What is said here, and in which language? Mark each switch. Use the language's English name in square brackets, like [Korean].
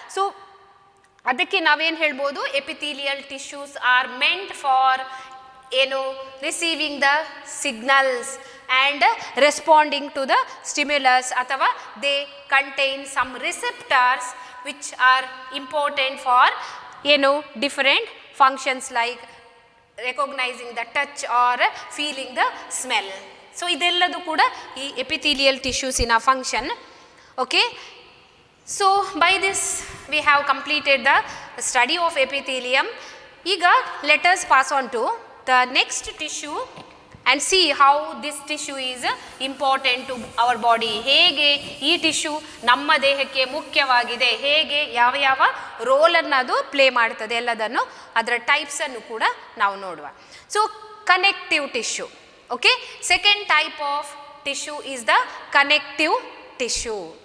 [Kannada] So ಅದಕ್ಕೆ ನಾವೇನು ಹೇಳ್ಬೋದು, [English] Epithelial tissues are meant for ಏನು receiving the signals and responding to the stimulus, ಅಥವಾ they contain some receptors which are important for ಏನು different functions like recognizing the touch or feeling the smell. [Kannada] So ಇದೆಲ್ಲದು ಕೂಡ ಈ epithelial ಟಿಶ್ಯೂಸಿನ function. [English] Okay, so by this we have completed the study of epithelium. ಈಗ let us pass on to the next tissue and see how this tissue is important to our body. [Kannada] ಹೇಗೆ ಈ tissue ನಮ್ಮ ದೇಹಕ್ಕೆ ಮುಖ್ಯವಾಗಿದೆ, ಹೇಗೆ ಯಾವ ಯಾವ ರೋಲನ್ನು ಅದು ಪ್ಲೇ ಮಾಡ್ತದೆ, ಎಲ್ಲದನ್ನು ಅದರ ಟೈಪ್ಸನ್ನು ಕೂಡ ನಾವು ನೋಡುವ. [English] So connective tissue. Okay, second type of tissue is the connective tissue.